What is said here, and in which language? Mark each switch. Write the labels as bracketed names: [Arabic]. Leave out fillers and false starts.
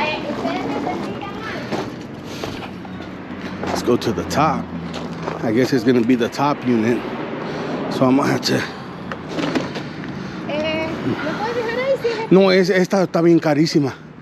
[Spanish] ¿Ustedes necesitan algo? [English] Let's go to the top. I guess it's gonna be the top unit. So I'm gonna have to. [Spanish] ¿Lo puedes dejar ahí? Sí. No, esta está bien carísima.